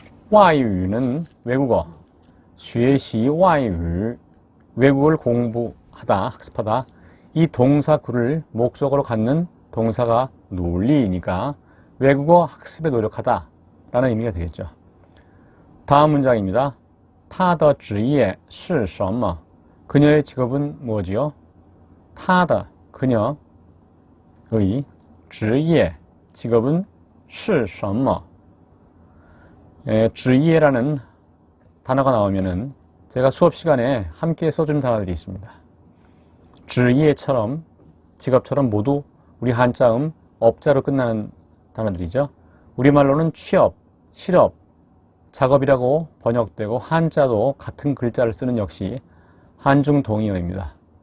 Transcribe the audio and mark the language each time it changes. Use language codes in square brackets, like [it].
[ko] 外语는 외국어, [zh] 学习外语 [ko] 외국어를 공부하다, 학습하다. 이 동사구를 목적으로 갖는 동사가 努力니까 외국어 학습에 노력하다 라는 의미가 되겠죠. [zh] 다음 문장입니다. 他的职业是什么? [ko] 그녀의 직업은 무엇이요? [zh] 他的 [ko] 그녀의 [zh] 职业 [ko] 직업은 [zh] 是什么? [ko] 职业라는 단어가 나오면은 제가 수업 시간에 함께 써준 단어들이 있습니다. 职业처럼 직업처럼 모두 우리 한자음 업자로 끝나는 단어들이죠. 우리말로는 취업, 실업, 작업이라고 번역되고 한자도 같은 글자를 쓰는 역시 한중 동의어입니다.